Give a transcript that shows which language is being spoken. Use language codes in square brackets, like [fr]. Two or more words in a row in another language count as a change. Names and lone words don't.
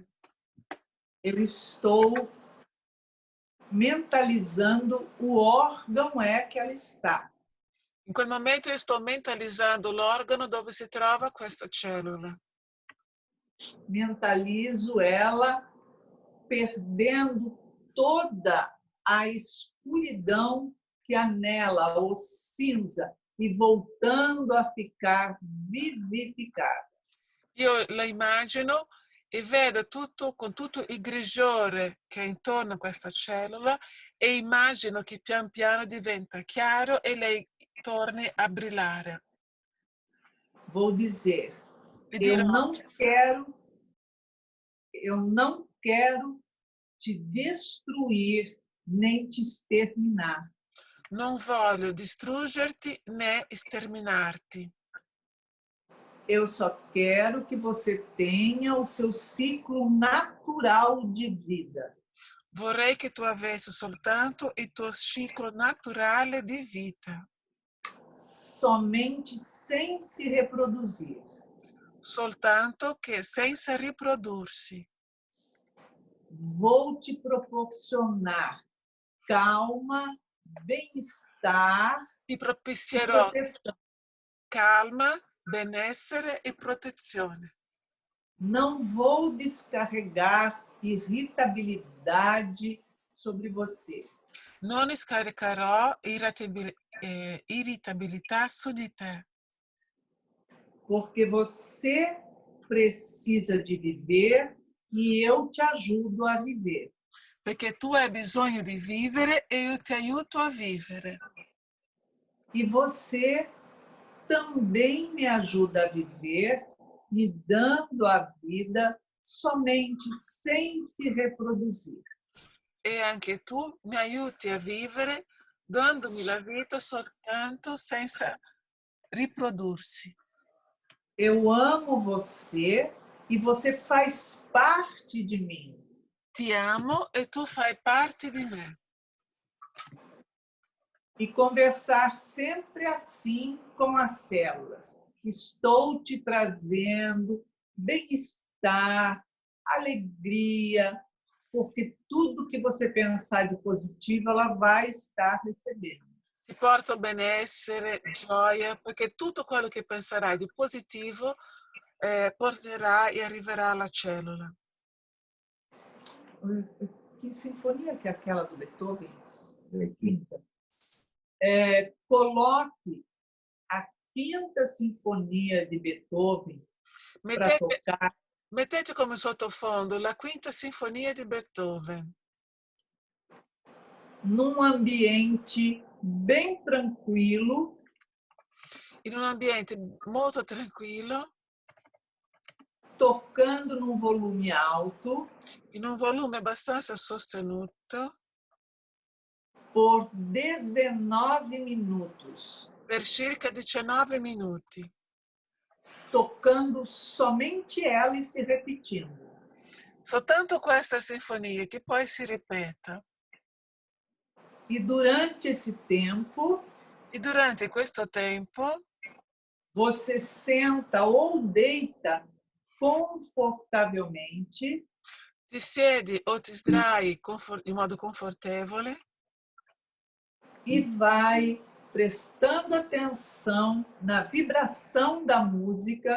[pt] Eu estou mentalizando o órgão que ela está. [it] In quel momento io sto mentalizzando l'organo dove si trova questa cellula. [pt] Mentalizo ela perdendo toda a escuridão que há nela, o cinza, e voltando a ficar vivificada. [it] Io la immagino e vedo tutto con tutto il grigiore che è intorno a questa cellula e immagino che pian piano diventa chiaro e lei torni a brillare. [pt] Vou dizer, eu não quero te destruir nem te exterminar. [it] Non voglio distruggerti né sterminarti. [pt] Eu só quero que você tenha o seu ciclo natural de vida. [it] Vorrei che tu avessi soltanto il tuo ciclo naturale di vita. [pt] Somente sem se reproduzir. [it] Soltanto che senza riprodursi. [pt] Vou te proporcionar calma, bem-estar [it] Ti e propizierò [pt] proteção. [it] calma, benessere e protezione. [pt] Não vou descarregar irritabilidade sobre você. [it] Non scaricherò irritabilità su di te. [pt] Porque você precisa de viver e eu te ajudo a viver. [it] Perché tu hai bisogno di vivere e io ti aiuto a vivere. [pt] E você também me ajuda a viver, me dando a vida somente sem se reproduzir. [it] E anche tu mi aiuti a vivere dandomi la vita soltanto senza riprodursi. [pt] Eu amo você e você faz parte de mim. [it] Ti amo e tu fai parte di me. [pt] E conversar sempre assim com as células. estou te trazendo bem-estar, alegria, porque tudo que você pensar de positivo, ela vai estar recebendo. [it] Ti porto benessere, gioia, perché tutto quello che penserai di positivo porterà e arriverà alla cellula. [pt] Que sinfonia que é aquela do Beethoven? Quinta. Coloque a Quinta Sinfonia de Beethoven para tocar. [it] Mettete come sottofondo la Quinta Sinfonia di Beethoven. [pt] Num ambiente bem tranquilo. [it] In un ambiente molto tranquillo. [pt] Tocando num volume alto. [it] In un volume abbastanza sostenuto. [pt] Por 19 minutos. [it] Per circa 19 minuti. [pt] Tocando somente ela e se repetindo. [it] Soltanto questa sinfonia che poi si ripeta. [pt] E durante esse tempo. [it] E durante questo tempo. [pt] Você senta ou deita confortavelmente. [it] Ti siedi o ti sdrai in modo confortevole. [pt] E vai prestando atenção na vibração da música.